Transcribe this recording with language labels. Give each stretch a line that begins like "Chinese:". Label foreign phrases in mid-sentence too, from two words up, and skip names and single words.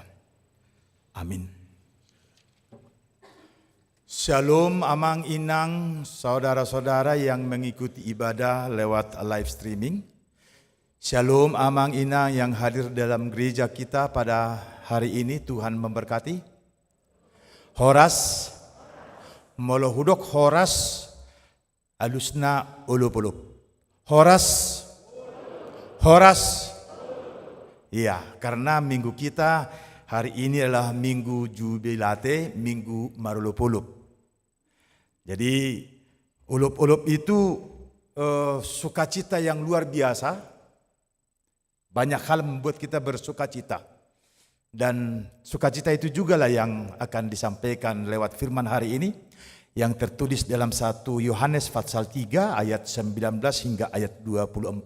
Indonesian: Amin. Shalom amang inang saudara-saudara yang mengikuti ibadah lewat
English: live streaming.
Indonesian: Shalom amang inang yang hadir dalam gereja kita pada hari ini. Tuhan memberkati.
Batak Toba: Horas Molohudok horas alusna ulup-ulup. Horas.
Indonesian: Iya, karena minggu kita hari ini adalah minggu jubilate, minggu marulup-ulup. Jadi ulup-ulup itu sukacita yang luar biasa. Banyak hal membuat kita bersukacita. Dan sukacita itu juga lah yang akan disampaikan lewat firman hari ini yang tertulis dalam 1 Yohanes pasal 3 ayat 19 hingga ayat 24.